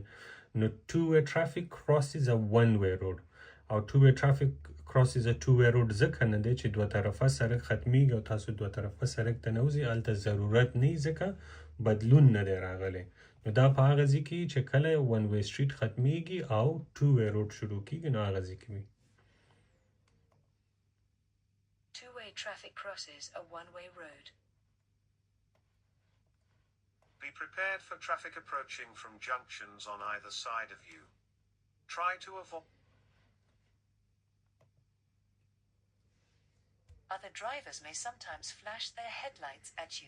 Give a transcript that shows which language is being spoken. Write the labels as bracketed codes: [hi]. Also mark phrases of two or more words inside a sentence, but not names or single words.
[ps] نو [en] two way traffic crosses a one way road, [ps] او [en] two way traffic crosses a two way road [ps] ځکه نه دی چې دوه طرفه سړک ختمیږي او تاسو دوه طرفه سړک ته نه وځئ، هلته ضرورت نه وي ځکه بدلون نه دی راغلی. نو دا په هغه ځای کې چې کله [en] one way street [ps] ختمیږي او [en] two way road [ps] شروع کیږي، نو هغه ځای کې وي. [en] Two-way traffic crosses a one-way road. Be prepared for traffic approaching from junctions on either side of you. Try to avoid. Other drivers may sometimes flash their headlights at you.